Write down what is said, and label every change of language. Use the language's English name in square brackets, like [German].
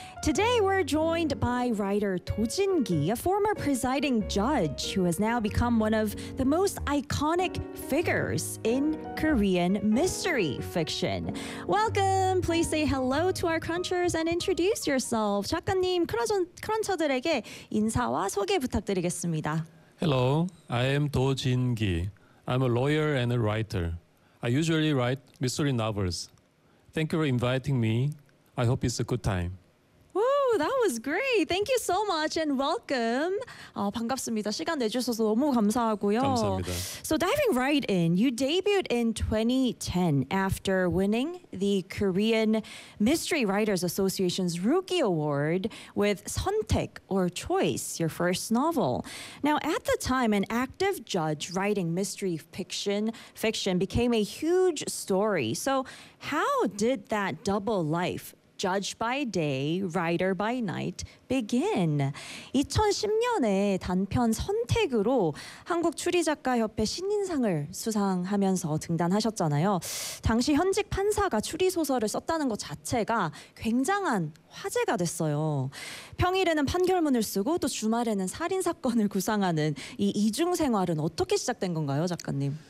[English] Today, we're joined by writer To Jin-gi, a former presiding judge who has now become one of the most iconic figures in Korean mystery fiction. Welcome. Please say hello to our crunchers and introduce yourself. [Korean] 작가님, 크런처들에게 인사와 소개 부탁드리겠습니다. [English] Hello, I am To Jin-gi. I'm a lawyer and a writer. I usually write mystery novels. Thank you for inviting me. I hope it's a good time. Woo, that was great. Thank you so much and welcome. [Korean] 반갑습니다. 시간 내주셔서 너무 감사하고요. 감사합니다. [English] So diving right in, you debuted in 2010 after winning the Korean Mystery Writers Association's Rookie Award with 선택, or Choice, your first novel. Now, at the time, an active judge writing mystery fiction became a huge story. So how did that double life, judge by day, writer by night, begin? [Korean] 2010년에 단편 선택으로 한국 추리작가협회 신인상을 수상하면서 등단하셨잖아요. 당시 현직 판사가 추리소설을 썼다는 것 자체가 굉장한 화제가 됐어요. 평일에는 판결문을 쓰고 또 주말에는 살인사건을 구상하는 이 이중생활은 어떻게 시작된 건가요, 작가님?